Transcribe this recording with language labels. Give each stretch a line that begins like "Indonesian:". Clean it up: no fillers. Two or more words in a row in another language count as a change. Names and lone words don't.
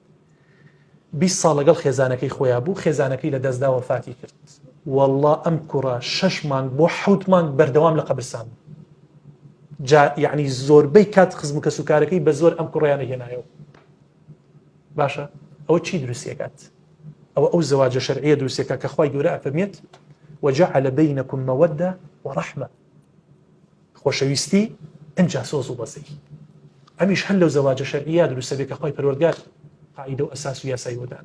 Central Kurdish: 20 ساڵ لەگەڵ خێزانەکەی خۆیان بوو خێزانەکەی لە دەستدا وەفاتی کرد والله ئەم کوڕە 6 مانگ بۆ 7 مانگ بەردەوام لە قەبرستان یعنی زۆربەی کات خزم کە سوکارەکەی بە زۆر ئەم کوڕیانە هێنایەوە باشە ئەوە چی دروستیەکات ئەو زەواجە شەرعیە دروستێکە کە خوای گەورە ئەفەرمێت
Arabic: وجعل بينكم مودة ورحمة
Central Kurdish: خۆشەویستی ئەنجا سۆز و بەزەی ئەمیش هەر لەو زەواجە شەرعیە دروستە بێت کە خوای پەروەردگار قاعیدە و ئەساس و یاسای وەدانا